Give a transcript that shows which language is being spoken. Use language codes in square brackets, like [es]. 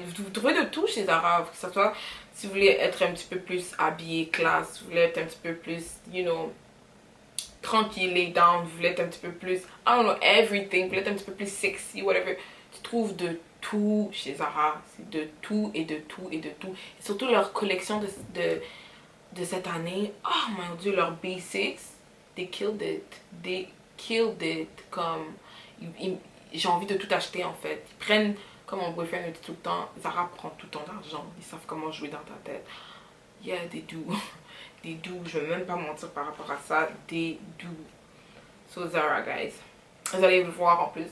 [fr] Vous trouvez de tout chez Zara. Que ce soit si vous voulez être un petit peu plus habillé, classe, vous voulez être un petit peu plus, [en] you know, [fr] tranquille, [en] lay down, [fr] vous voulez être un petit peu plus, [en] I don't know, everything, [fr] vous voulez être un petit peu plus sexy, whatever. Tu trouves de tout chez Zara. C'est de tout et de tout et de tout. Et surtout leur collection de cette année. Oh mon dieu, leurs basics, [en] they killed it. They killed it. [fr] Comme, j'ai envie de tout acheter en fait. Ils prennent, comme mon boyfriend me dit tout le temps, Zara prend tout ton argent. Ils savent comment jouer dans ta tête. [en] Yeah, they do. They do. [fr] Je vais même pas mentir par rapport à ça. [en] They do. So Zara, guys. [fr] Vous allez le voir en plus.